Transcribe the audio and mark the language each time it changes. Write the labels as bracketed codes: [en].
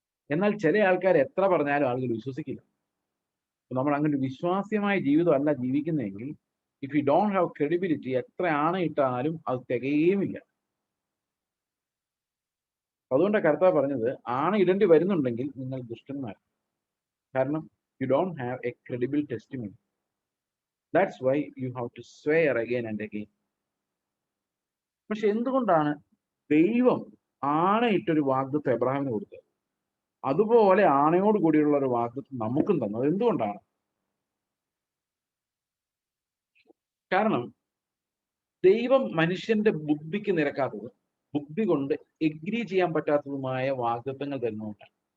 [ml] എന്നാൽ ചില ആൾക്കാർ എത്ര പറഞ്ഞാലും ആളുകൾ വിശ്വസിക്കില്ല. നമ്മൾ അങ്ങനെ വിശ്വാസ്യമായ ജീവിതം അല്ല ജീവിക്കുന്നതെങ്കിൽ, [en] if you don't have credibility, [ml] എത്ര ആണയിട്ടാലും അത് തികയുമില്ല. അതുകൊണ്ടാണ് കർത്താവ് പറഞ്ഞത്, ആണയിടേണ്ടി വരുന്നുണ്ടെങ്കിൽ നിങ്ങൾ ദുഷ്ടന്മാർ. കാരണം [en] You don't have a credible testimony. That's why you have to swear again and again. [ml] പക്ഷെ എന്തുകൊണ്ടാണ് ദൈവം ആണയിട്ടൊരു വാഗ്ദത്തം എബ്രഹാമിന് കൊടുത്തത്? അതുപോലെ ആണയോട് കൂടിയുള്ള ഒരു വാഗ്ദത്തം നമുക്കും തന്നത് എന്തുകൊണ്ടാണ്? കാരണം ദൈവം മനുഷ്യന്റെ ബുദ്ധിക്ക് നിരക്കാത്തത്, ബുദ്ധി കൊണ്ട് എഗ്രി ചെയ്യാൻ പറ്റാത്തതുമായ വാഗ്ദത്തങ്ങൾ തരുന്നതുകൊണ്ടാണ്.